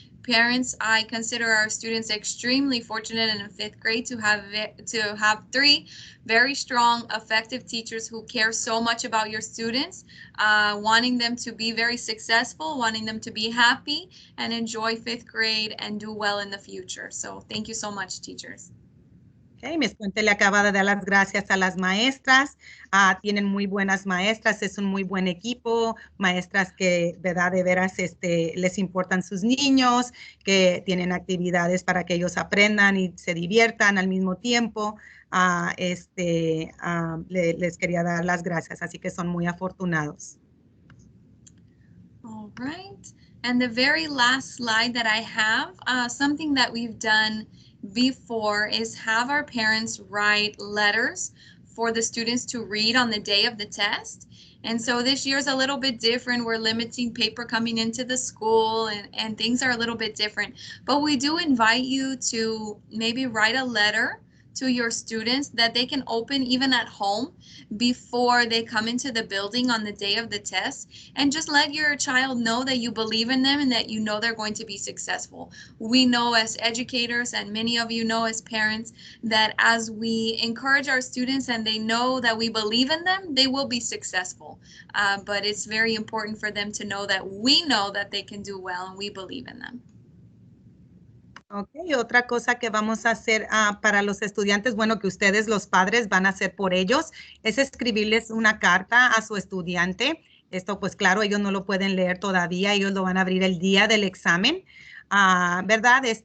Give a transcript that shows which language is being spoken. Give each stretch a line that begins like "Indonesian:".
English: Parents, I consider our students extremely fortunate in 5th grade to have three very strong, effective teachers who care so much about your students, wanting them to be very successful, wanting them to be happy and enjoy 5th grade and do well in the future. So thank you so much, teachers. Okay, Ms.
Spanish: Puente le acaba de dar las gracias a las maestras. Tienen muy buenas maestras, es un muy buen equipo, maestras que, ¿verdad? De veras les importan sus niños, que tienen actividades para que ellos aprendan y se diviertan al mismo tiempo. Les quería dar las gracias, así que son muy afortunados.
English: All right, and the very last slide that I have, something that we've done before is have our parents write letters for the students to read on the day of the test. And so this year is a little bit different. We're limiting paper coming into the school and things are a little bit different. But we do invite you to maybe write a letter to your students that they can open even at home before they come into the building on the day of the test, and just let your child know that you believe in them and that you know they're going to be successful. We know as educators, and many of you know as parents, that as we encourage our students and they know that we believe in them, they will be successful. But it's very important for them to know that we know that they can do well and we believe in them.
Spanish: Ok, otra cosa que vamos a hacer para los estudiantes, bueno, que ustedes los padres van a hacer por ellos, es escribirles una carta a su estudiante. Esto, pues claro, ellos no lo pueden leer todavía, ellos lo van a abrir el día del examen, ¿verdad?